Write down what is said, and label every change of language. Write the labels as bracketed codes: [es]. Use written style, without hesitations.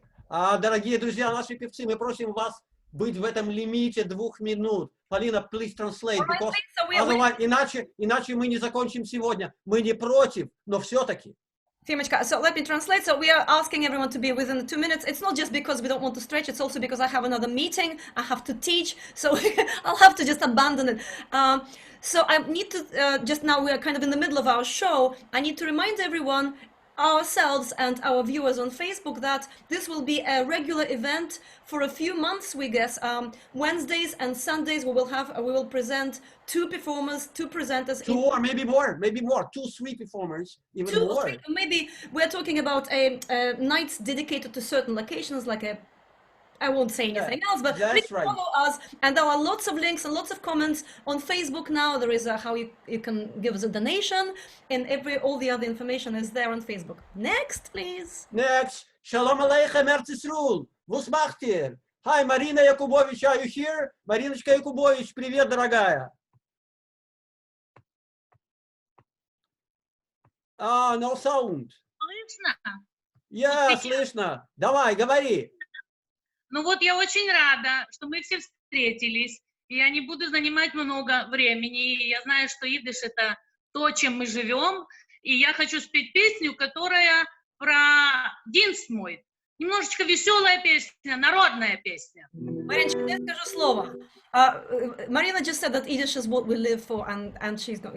[ru] Дорогие друзья, наши певцы, мы просим вас быть в этом лимите 2 минут. Полина, [en] please translate, because otherwise, [ru] иначе мы не закончим сегодня. Мы не против, но все-таки. [en] Fimочka, so let me translate. So we are asking everyone to be within the 2 minutes. It's not just because we don't want to stretch, it's also because I have another meeting, I have to teach, so I'll have to just abandon it. So I need to, just now we are kind of in the middle of our show, I need to remind everyone, ourselves and our viewers on Facebook, that this will be a regular event for a few months, we guess. Wednesdays and Sundays we will present 2 performers, 2 presenters. 2 or maybe more, 2, 3 performers, even 2 more. or 3, maybe we're talking about nights dedicated to certain locations, like I won't say anything else, but please follow us. And there are lots of links and lots of comments on Facebook now. There is how you can give us a donation, and all the other information is there on Facebook. Next, please. [yi] Next. Shalom Aleichem, Eretz Yisrael. Was macht ihr? [en] Hi, Marina Yakubovich, are you here? [ru] Мариночка Yakubovich, привет, дорогая. [en] No sound. [ru] Слышно? Я слышно. Давай, говори. Ну вот я очень рада, что мы все встретились. Я не буду занимать много времени. Я знаю, что идиш — это то, чем мы живем. И я хочу спеть песню, которая про dienst мой. Немножечко веселая песня, народная песня. Мариночка, я скажу слово. [en] Marina just said that Idиш is what we live for, and she's going.